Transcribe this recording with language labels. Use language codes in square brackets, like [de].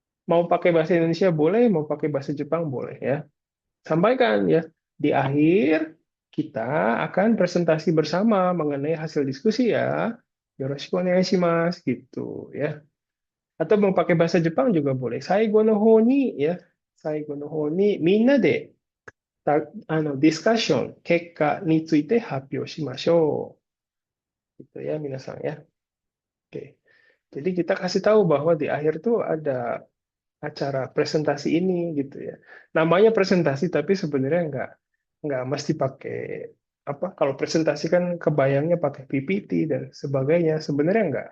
[id] Mau pakai bahasa Indonesia boleh, mau pakai bahasa Jepang boleh ya. Sampaikan ya. Di akhir kita akan presentasi bersama mengenai hasil diskusi ya. [ja] Yoroshiku onegaishimasu [id] gitu ya. Atau mau pakai bahasa Jepang juga boleh. [ja] Saigo no hou ni ya. Saigo no hou ni minna de ディスカッション、結果について発表しましょう。 [id] Gitu ya, minasan ya. Oke. Jadi kita kasih tahu bahwa di akhir tuh ada acara presentasi ini gitu ya. Namanya presentasi tapi sebenarnya nggak mesti pakai apa. Kalau presentasi kan kebayangnya pakai PPT dan sebagainya. Sebenarnya nggak.